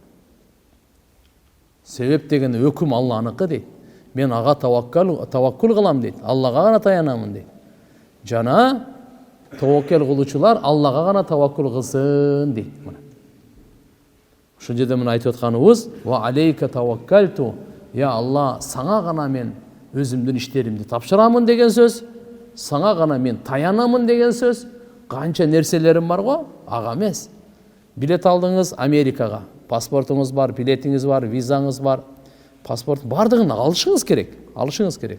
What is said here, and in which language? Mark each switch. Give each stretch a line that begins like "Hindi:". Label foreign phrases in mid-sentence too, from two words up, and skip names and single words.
Kyrgyz: Себеп деген өкүм Алланыкы дейт. Мен ага таваккул кылам дейт. Аллага гана таянамын дейт. Жана таваккул кылуучулар Аллага гана таваккул кылсын дейт. Ушул жерде мына айтып атканыбыз,
Arabic: وعليك توكلت يا الله,
Kyrgyz: саңа гана мен өзүмдүн иштеримди тапшырамын деген сөз, саңа гана мен таянамын деген сөз. Канча нерселерим бар го, ага эмес. Билет алдыңыз Америкага, паспортуңуз бар, билетиңиз бар, визаңыз бар, паспорт бардыгын алышыңыз керек.